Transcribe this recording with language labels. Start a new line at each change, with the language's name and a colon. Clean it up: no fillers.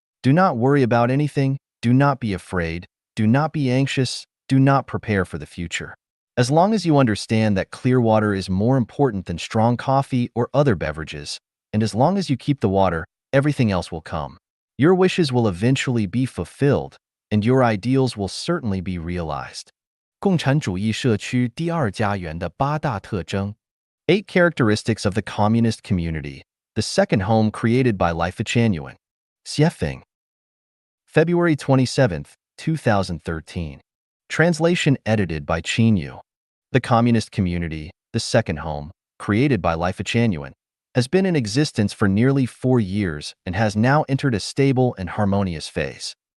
English: Do not worry about anything, do not be afraid, do not be anxious, do not prepare for the future. As long as you understand that clear water is more important than strong coffee or other beverages, and as long as you keep the water, everything else will come. Your wishes will eventually be fulfilled, and your ideals will certainly be realized.
Chinese: 共产主义社区第二家园的八大特征。
English: 8 characteristics of the communist community, the second home created by Life Chanuan. Xiefeng. February 27, 2013. Translation edited by Qinyu. The communist community, the second home, created by Life Chanuan, has been in existence for nearly 4 years and has now entered a stable and harmonious phase.